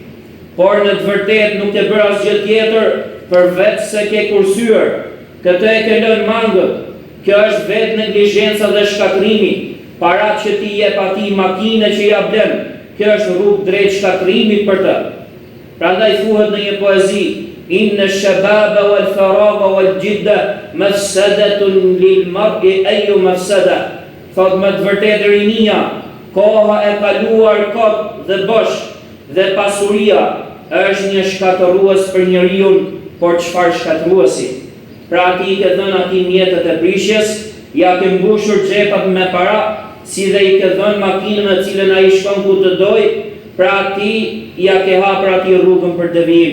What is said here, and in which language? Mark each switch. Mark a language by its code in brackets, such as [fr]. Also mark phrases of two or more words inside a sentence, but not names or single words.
[sq] Por në të vërtetë nuk ke bërë asgjë tjetër përveç se ke kursyer. Këtë e ke lënë mangët. Kjo është vetë neglizhenca dhe shkatrimi. Parat që ti jep atij makine që ja blen, kjo është rrugë drejt shkatrimit për të. Prandaj thuhet në një poezi, [ar] إن الشباب والفراغ والجدة مفسدة للمرء أي مفسدة. [sq] Thot më të vërtetë rinia, koha e kaluar kot dhe bosh dhe pasuria është një shkatërues për njeriu, por çfarë shkatëruesi? Pra ti i ke dhënë atij mjetet e prishjes, ja ke mbushur xhepat me para, si dhe i ke dhënë makinën në cilën ai shkon ku të doj, pra ti ja ke hapur atij rrugën për devijim.